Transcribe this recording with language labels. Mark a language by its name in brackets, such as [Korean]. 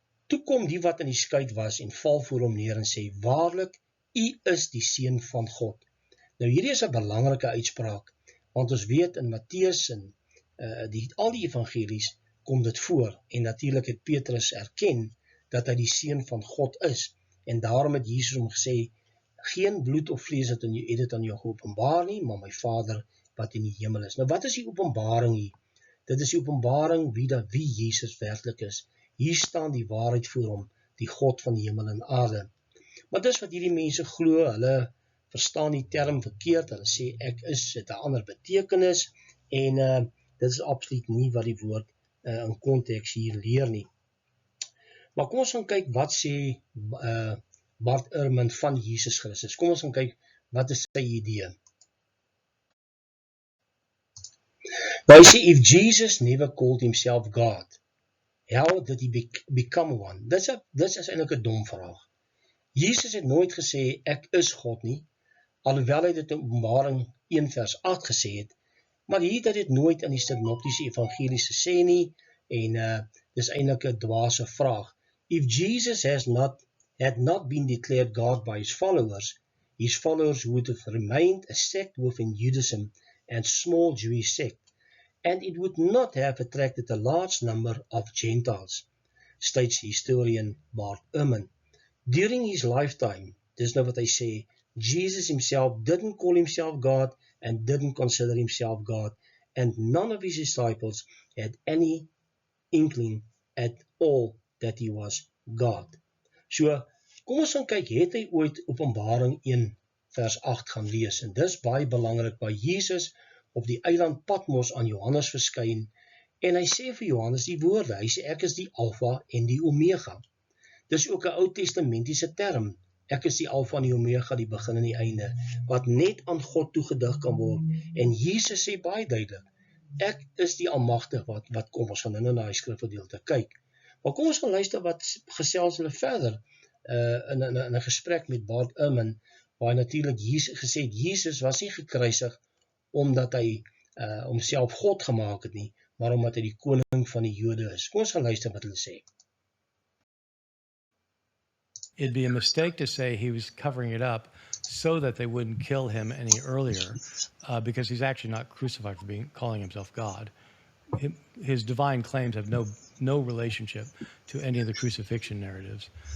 [Afrikaans] Toe kom die wat in die skei was en val voor hom neer en sê, waarlik, u is die seun van God. Nou hierdie is 'n belangrike uitspraak, want ons weet in Matteus en al die evangelies kom dit voor, en natuurlik het Petrus erken dat hy die seun van God is. en daarom het Jesus hom gesê, geen bloed of vlees het dit aan jou geopenbaar nie, maar my Vader wat in die hemel is. Nou wat is die openbaring hier? Dit is die openbaring wie Jesus werklik is. Hier staan die waarheid voor hom, die God van die hemel en aarde. Maar dis wat hierdie mense glo, hulle verstaan die term verkeerd, hulle sê ek is, het 'n ander betekenis, en dit is absoluut nie wat die woord in konteks hier leer nie. Maar kom ons gaan kyk wat sê Bart Ehrman van Jesus Christus. Kom ons gaan kyk wat is sy idee. Nou hy sê, [English] if Jesus never called himself God, how did he become one? [Afrikaans] Dit is eintlik 'n dom vraag. Jesus het nooit gesê, ek is God nie, alhoewel hy dit in Openbaring 1 vers 8 gesê het, maar hier het dit nooit in die synoptiese evangelies gesê nie, en dis eintlik 'n dwaase vraag. [English] If Jesus had not been declared God by his followers would have remained a sect within Judaism and small Jewish sect, and it would not have attracted a large number of Gentiles, states historian Bart Ehrman. During his lifetime, [Afrikaans] dis nou wat hy sê, [English] Jesus himself didn't call himself God and didn't consider himself God, and none of his disciples had any inkling at all that he was God. [Afrikaans] So, kom ons gaan kyk, het hy ooit Openbaring 1 vers 8 gaan lees, en dis baie belangrik, waar Jesus op die eiland Patmos aan Johannes verskyn, en hy sê vir Johannes die woorde, hy sê ek is die Alpha en die Omega. Dis ook 'n Ou Testamentiese term, ek is die Alpha en die Omega, die begin en die einde, wat net aan God toegedig kan word, en Jesus sê baie duidelik, ek is die Almagtige wat kom, ons gaan in die skrifgedeelte kyk. Maar kom ons gaan luister wat gesels hulle verder, in 'n gesprek met Bart Ehrman, waar natuurlik Jesus gesê het, Jesus was nie gekruisig omdat hy homself God gemaak het nie, maar omdat hy die koning van die Jode is. Kom ons gaan luister wat hulle sê. [English] It'd be a mistake to say he was covering it up so that they wouldn't kill him any earlier, because he's actually not crucified for calling himself God. His divine claims have no relationship to any of the crucifixion narratives.